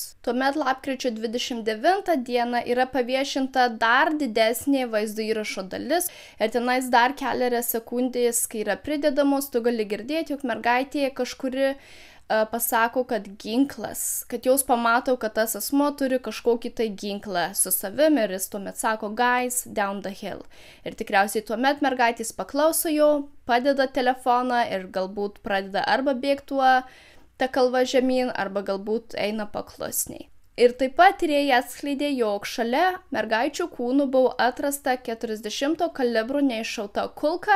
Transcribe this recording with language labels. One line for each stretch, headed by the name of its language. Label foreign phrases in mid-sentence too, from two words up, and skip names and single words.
Lithuanian: Tuomet lapkričio 29 dieną yra paviešinta dar didesnė vaizdo įrašo dalis ir tenais dar kelias sekundės, kai yra pridedamos, tu gali girdėti, jog mergaitė kažkuri pasako, kad ginklas, kad jos pamato, kad tas asmo turi kažkokį tai ginklą su savim ir jis tuomet sako,
English: guys, down the hill.
Lithuanian: Ir tikriausiai tuomet mergaitės paklauso jo, padeda telefoną ir galbūt pradeda arba bėgti tą kalvą žemyn, arba galbūt eina paklusniai. Ir taip pat tyrėjai atskleidė, jog šalia mergaičių kūnų buvo atrasta 40 kalibro neiššauta kulka.